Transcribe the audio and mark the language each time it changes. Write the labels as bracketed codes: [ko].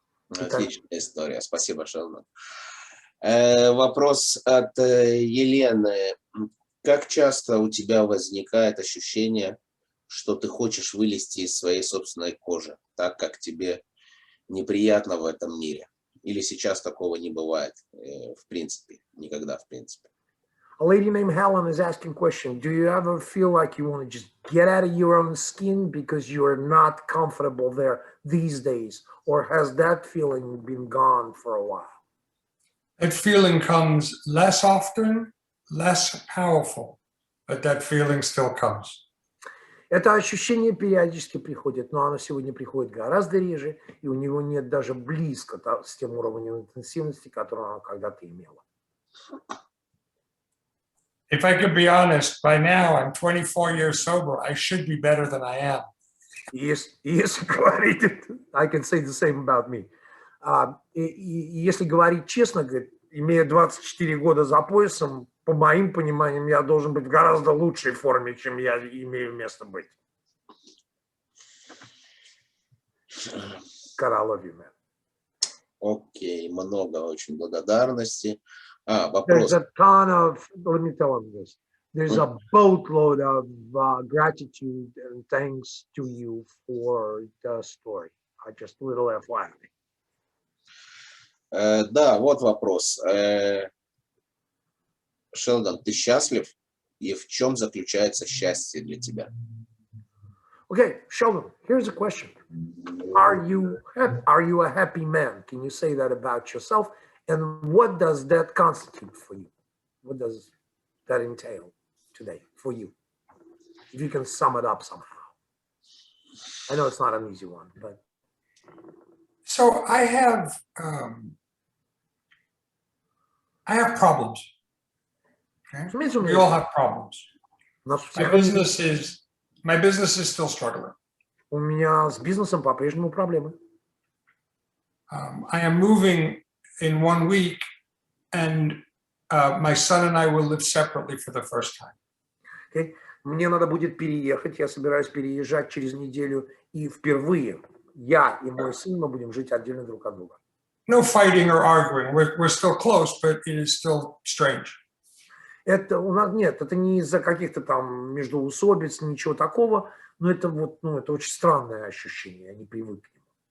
[ru] Отличная история. Спасибо, Шелдон. Вопрос от Елены. Как часто у тебя возникает ощущение, что ты хочешь вылезти из своей собственной кожи, так как тебе неприятно в этом мире? Или сейчас такого не бывает, в принципе, никогда, в принципе? [en] A lady named Helen is asking question. Do you ever feel like you want to just get out of your own skin because you're not comfortable there these days? Or has that feeling been gone for a while? That feeling comes less often, less powerful, but that feeling still comes. [ru] Это ощущение периодически приходит, но оно сегодня приходит гораздо реже, и у него нет даже близко с тем уровнем интенсивности, который оно когда-то имело. [en] If I could be honest, by now I'm 24 years sober. I should be better than I am. [ru] Если говорить, [en] I can say the same about me. [ru] Если говорить честно, имея 24 года за поясом, по моим пониманиям, я должен быть в гораздо лучшей форме, чем я имею место быть. [en] God, I love you, man. [ru] Окей, много очень благодарности. [en] There's [ru] Вопрос. [en] a ton of, let me tell them this. There's a boatload of gratitude and thanks to you for the story. Just a little FYI. [ru] Да, вот вопрос. Шелдон, ты счастлив? И в чем заключается счастье для тебя? [en] Okay, Sheldon, here's a question. Are you a happy man? Can you say that about yourself? And what does that constitute for you? What does that entail today for you? If you can sum it up somehow. I know it's not an easy one, but. So I have problems. Okay? We all have problems. My business is still struggling. [ru] У меня с бизнесом по-прежнему проблемы. [en] I am moving in 1 week, and my son and I will live separately for the first time. Okay. [ru] Мне надо будет переехать, я собираюсь переезжать через неделю, и впервые я и мой сын, мы будем жить отдельно друг от друга. [en] No fighting or arguing. We're still close, but it is still strange. [ru] Это у нас нет, это не из-за каких-то там междоусобиц, ничего такого, но это вот, это очень странное ощущение, я не привык к нему.